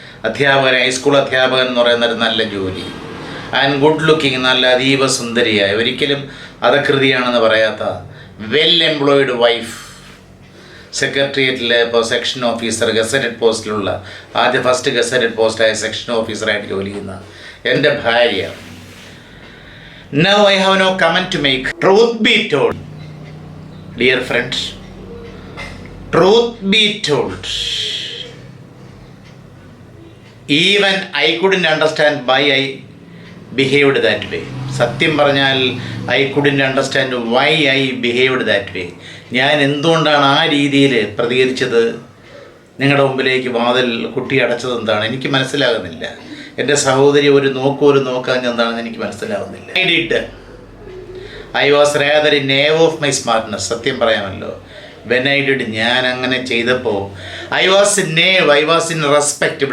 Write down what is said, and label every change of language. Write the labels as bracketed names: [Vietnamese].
[Malayalam] അധ്യാപകൻ, ഹൈസ്കൂൾ അധ്യാപകൻ എന്ന് പറയുന്നൊരു നല്ല ജോലി. [English] and good looking, [Malayalam] നല്ല അതീവ സുന്ദരിയായ, ഒരിക്കലും അധകൃതിയാണെന്ന് പറയാത്ത [English] Well employed wife. [Malayalam] സെക്രട്ടേറിയറ്റിൽ ഇപ്പോൾ section officer, gazetted പോസ്റ്റിലുള്ള first gazetted പോസ്റ്റായ section ഓഫീസറായിട്ട് ജോലി ചെയ്യുന്ന എൻ്റെ ഭാര്യ. [English] Now I have no comment to make. Truth be told, dear friend, truth be told, even I couldn't understand why I behaved that way. [Malayalam] സത്യം പറഞ്ഞാൽ [English] I couldn't understand why I behaved that way. [Malayalam] ഞാൻ എന്തുകൊണ്ടാണ് ആ രീതിയിൽ പ്രതികരിച്ചത്, നിങ്ങളുടെ മുമ്പിലേക്ക് വാതിൽ കുട്ടി അടച്ചത് എന്താണ് എനിക്ക് മനസ്സിലാകുന്നില്ല. എൻ്റെ സഹോദരി ഒരു നോക്കാൻ എന്താണെന്ന് എനിക്ക് മനസ്സിലാവുന്നില്ല. [English] I was rather in awe of my smartness. [Malayalam] സത്യം പറയാമല്ലോ, [English] when I did, [Malayalam] ഞാൻ അങ്ങനെ ചെയ്തപ്പോൾ [English] I was in respect.